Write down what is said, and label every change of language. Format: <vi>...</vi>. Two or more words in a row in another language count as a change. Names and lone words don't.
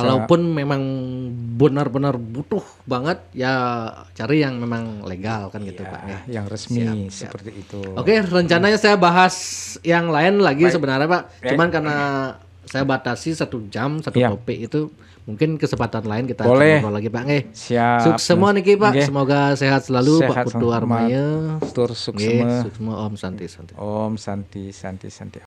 <id>Kalaupun memang benar-benar butuh banget ya cari yang memang legal kan gitu Pak ya. Yang resmi seperti itu. Oke, rencananya saya bahas yang lain lagi sebenarnya Pak. Cuman karena saya batasi 1 jam satu topik itu, mungkin kesempatan lain kita ngobrol lagi Pak. Siap. Sukses semua nih Pak. Semoga sehat selalu Pak Putu Armaya.</id> <ban>Tur suksema.</ban> <id>Om Santi. Om Santi.</id>